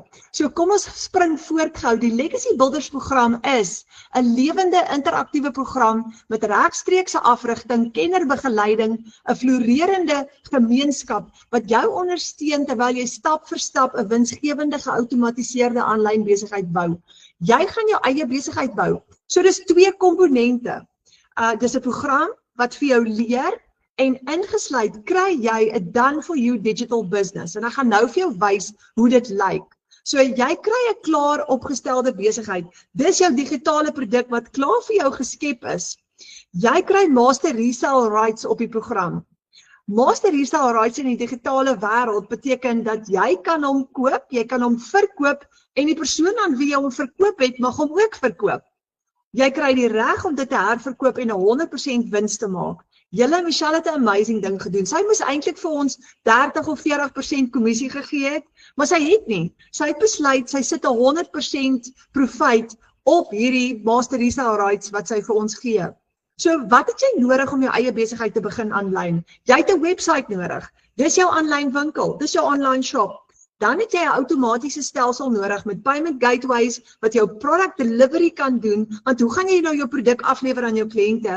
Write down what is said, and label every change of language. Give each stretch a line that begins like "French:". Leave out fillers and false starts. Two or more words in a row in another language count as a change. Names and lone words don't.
Afrikaans: So kom ons spring voort gou. Die Legacy Builders program is 'n lewende interaktiewe program met regstreekse afrigting, kennerbegeleiding, 'n floreerende gemeenskap wat jou ondersteun terwyl jy stap vir stap 'n winsgewende geoutomatiseerde aanlyn besigheid bou. Jy gaan jou eie besigheid bou. So dis twee komponente. Dis 'n program wat vir jou leer. En ingesluit kry jy 'n
English: done for you digital business.
Afrikaans: En ek gaan nou vir jou wys hoe dit lyk. So jy kry 'n klaar opgestelde besigheid. Dis jou digitale produk wat klaar vir jou geskep is. Jy kry
English: master resale rights
Afrikaans: op die program.
English: Master resale rights
Afrikaans: in die digitale wêreld beteken dat jy kan hom koop, jy kan hom verkoop en die persoon aan wie jy hom verkoop het, mag hom ook verkoop. Jy kry die reg om dit te herverkoop en 100% wins te maak. Michelle het 'n amazing ding gedoen. Sy moes eintlik vir ons 30 of 40% kommissie gegee het, maar sy het nie. Sy het besluit sy sit 100% profit op hierdie
English: master resale rights
Afrikaans: wat sy vir ons gee. So wat het jy nodig om jou eie besigheid te begin aanlyn? Jy het 'n website nodig. Dis jou aanlyn winkel, dis jou
English: online shop.
Afrikaans: Dan het jy 'n outomatiese stelsel nodig met
English: payment gateways
Afrikaans: wat jou
English: product delivery
Afrikaans: kan doen, want hoe gaan jy nou jou produk aflewer aan jou kliënte?